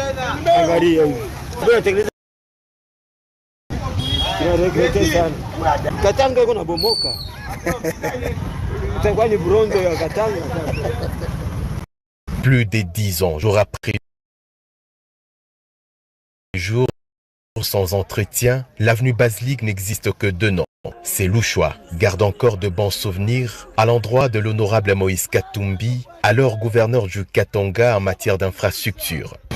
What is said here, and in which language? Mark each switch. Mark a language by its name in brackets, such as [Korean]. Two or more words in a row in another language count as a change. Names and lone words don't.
[Swahili] Angalia hivi tunatengeneza tunaregrete sana Katanga iko na bomoka itakuwa ni bronzo ya Katanga. [French] Plus de 10 ans, jour après jour, sans entretien, l'avenue Basilique n'existe que de nom. Ces Louchois gardent encore de bons souvenirs à l'endroit de l'honorable Moïse Katumbi, alors gouverneur du Katanga en matière d'infrastructure.